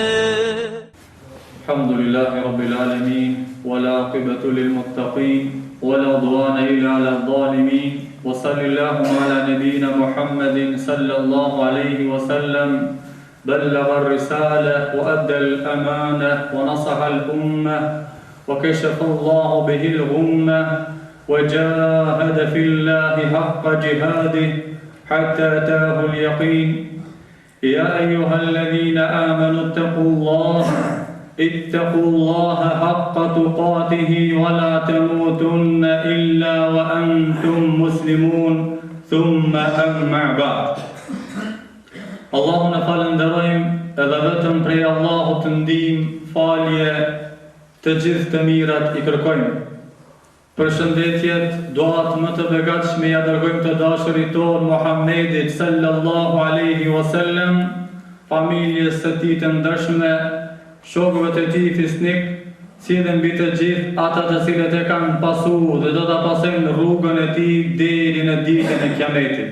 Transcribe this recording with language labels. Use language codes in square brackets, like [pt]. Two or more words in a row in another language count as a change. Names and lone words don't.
[ar] الحمد لله رب العالمين والعاقبة للمتقين ولا عدوان إلا على الظالمين وصل اللهم على نبينا محمد صلى الله عليه وسلم بلغ الرسالة وأدى الأمانة ونصح الأمة وكشف الله به الغمة وجاهد في الله حق جهاده حتى أتاه اليقين. يا أيها الذين آمنوا اتقوا الله حق تقاته ولا تموتن إلا وأنتم مسلمون ثم أما بعد. [sq] Allahun e falenderojmë edhe vetëm prej Allahut të ndihmë, falje, të gjithë të mirat i kërkojmë. Përshëndetjet, duat më të begatshme ja dërgojmë të dashurit tonë Muhammedit [ar] صلى الله عليه وسلم, [sq] familjes së tij të ndershme, shokëve të tij fisnik, si dhe mbi të gjithë ata të cilët e kanë pasur dhe do ta pasojnë rrugën e tij deri në ditën e Kiametit.